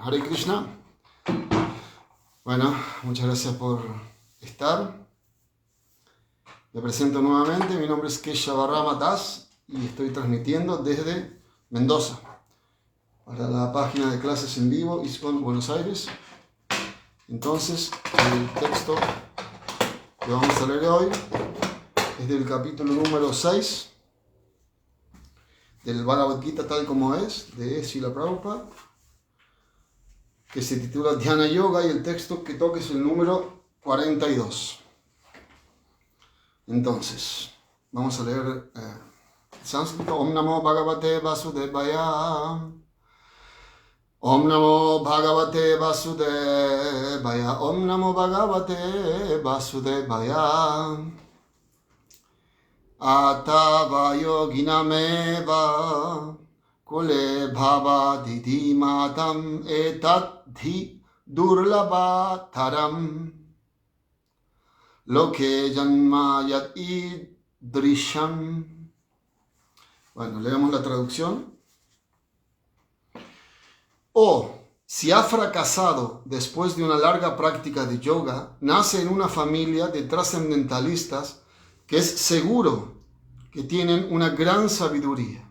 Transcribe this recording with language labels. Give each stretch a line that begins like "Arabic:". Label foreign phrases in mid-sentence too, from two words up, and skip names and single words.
Sanskrit: हरे कृष्ण.
Spanish: Bueno, muchas gracias por estar. Me presento nuevamente, mi nombre es Kesha Rama Das y estoy transmitiendo desde Mendoza para la página de clases en vivo ISKCON Buenos Aires. Entonces, el texto que vamos a leer hoy es del capítulo número 6 del Bhagavad Gita tal como es, de Srila Prabhupada, que se titula Dhyana Yoga, y el texto que toca es el número 42. Entonces, vamos a leer sánscrito.
Sanskrit: ॐ नमो भगवते वासुदेवाय। ॐ नमो भगवते वासुदेवाय. ॐ नमो भगवते वासुदेवाय. अतव योगिनामेव कुले भव दिदि मतम् एतधि दुर्लभतरम् लोके जन्म यत् इदृशम्.
Spanish: Bueno, leemos la traducción. Si ha fracasado después de una larga práctica de yoga, nace en una familia de trascendentalistas que es seguro que tienen una gran sabiduría.